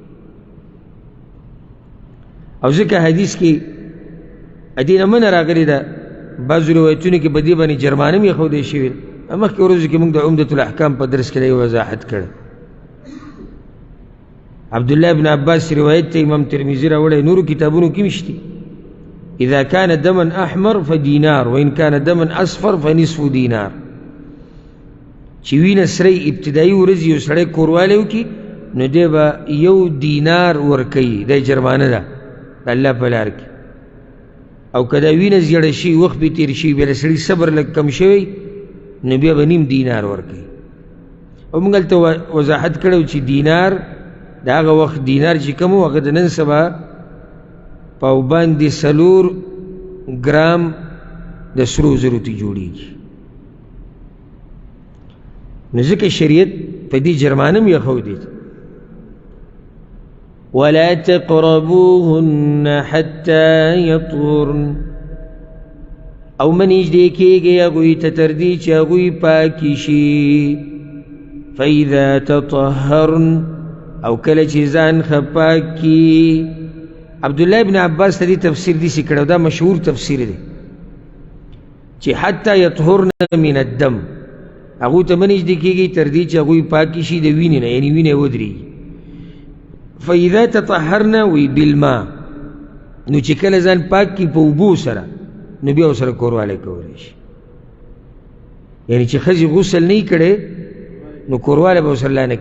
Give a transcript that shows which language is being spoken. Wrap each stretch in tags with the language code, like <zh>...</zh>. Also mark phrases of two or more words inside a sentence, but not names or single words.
<ps>او ځکه حدیث کې دې نه منه راغلې ده، بعضو روایتونو کې په دې باندې جرمانه هم ایښودی شوي ده. مخکې ورځو کې موږ د عمدة الاحکام په درس کې دا وضاحت کړی. عبدالله ابن عباس روایت ته امام ترمذي راوړی، نورو کتابونو کې مشتي</ps> <ar>اذا كان دما احمر فدینار وان كان دما اصفر فنصف دینار،</ar> <ps>چې وینه سرې ابتدایي ورځ یو سړی کوروالی وکړي نو دی به یو دینار ورکوي، دا جرمانه ده د الله په لار کې. او که دا وینه زیړه شي، وخت به تېر شي، بیا د سړي صبر لږ کم شوی نو بیا به نیم دینار ورکوي. او موږ هلته وضاحت کړی چې دینار د هغه وخت دینار چې کوم و هغه د نن سبا په باندې 4 ګرام د سرو زرو ته جوړېږي. نو ځکه شریعت په دې جرمانه هم ایښودی</ps> <ar>ولا تقربوهن حتى يطهرن،</ar> <ps>او من نږدې کېږئ هغوی ته تر دې چې هغوی پاکې شي.</ps> <ar>فاذا تطهرن،</ar> <ps>او کله چې ځان ښه پاک کړي. عبدالله ابن عباس ته دې تفسیر داسې کړی، دا مشهور تفسیر دی چې</ps> <ar>حتی یطهرن من الدم،</ar> <ps>هغوی ته مه نږدې کېږئ تر دې چې هغوی پاکې شي د وینې نه، یعنې وینه ودرېږي.</ps> <ar>فاذا تطهرن</ar> <ps>وی بالماء، نو چې کله ځان پاک کړي په اوبو سره نو بیا ورسره کوروالی کولی شي. یعنې چې ښځې غسل نه یې کړی نو کوروالی به ورسره لا نه کوي.</ps>